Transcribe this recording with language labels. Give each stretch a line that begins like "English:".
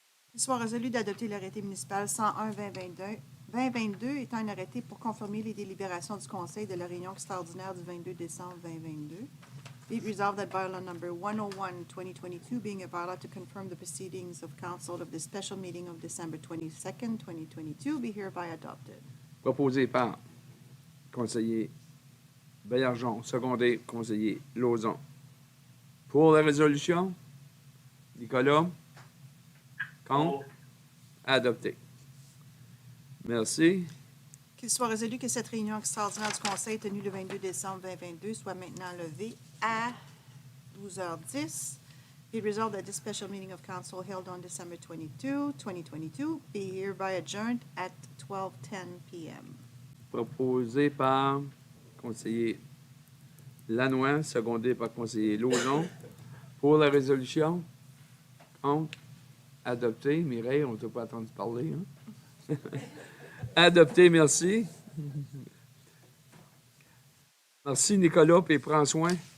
French: Qu'il soit résolu d'adopter l'arrêté municipal 101-2022 étant un arrêté pour confirmer les délibérations du Conseil de la réunion extraordinaire du 22 décembre 2022.
English: Be it resolved that bylaw number 101-2022 being a bylaw to confirm the proceedings of council of the special meeting of December 22nd, 2022 be hereby adopted.
French: Proposé par conseiller Baillargeon, secondé conseiller Lauzon. Pour la résolution, Nicolas? Contre? Adopté. Merci. Qu'il soit résolu que cette réunion extraordinaire du Conseil tenue le 22 décembre 2022 soit maintenant levée à 12h10.
English: Be it resolved that this special meeting of council held on December 22, 2022 be hereby adjourned at 12:10 p.m.
French: Proposé par conseiller Lanois, secondé par conseiller Lauzon. Pour la résolution, contre, adopté. Mireille, on ne t'a pas entendu parler. Hein? Adopté, merci. Merci, Nicolas, puis prends soin.